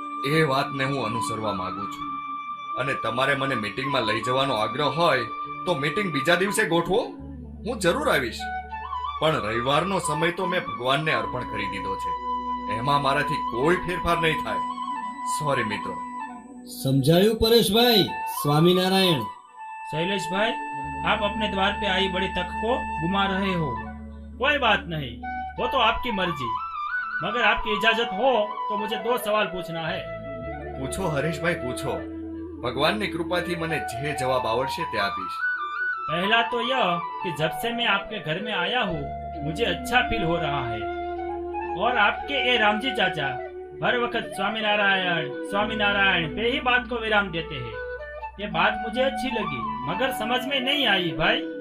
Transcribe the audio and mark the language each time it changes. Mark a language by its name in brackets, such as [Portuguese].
[Gujarati] એ વાતને હું અનુસરવા માંગુ છું. અને તમારે મને મીટિંગમાં લઈ જવાનો આગ્રહ હોય તો મીટિંગ બીજા દિવસે ગોઠવો, હું જરૂર આવીશ. પણ રવિવારનો સમય તો મેં ભગવાનને અર્પણ કરી દીધો છે, એમાં મારાથી કોઈ ફેરફાર નહીં થાય. સોરી મિત્રો. સમજાયું પરેશભાઈ? સ્વામિનારાયણ. [Hindi] शैलेश भाई, आप अपने द्वार पे आई बड़ी तक को गुमा रहे हो, कोई बात नहीं, वो तो आपकी मर्जी, मगर आपकी इजाजत हो तो मुझे 2 सवाल पूछना है. [Gujarati] પૂછો હરેશભાઈ, પૂછો. ભગવાનની કૃપાથી મને જે જવાબ આવડશે તે આપીશ. [Hindi] पहला तो यह कि जब से मैं आपके घर में आया हूँ मुझे अच्छा फील हो रहा है और आपके ये रामजी चाचा हर वक्त स्वामीनारायण स्वामीनारायण पे ही बात को विराम देते हैं. ये बात मुझे अच्छी लगी मगर समझ में नहीं आई भाई.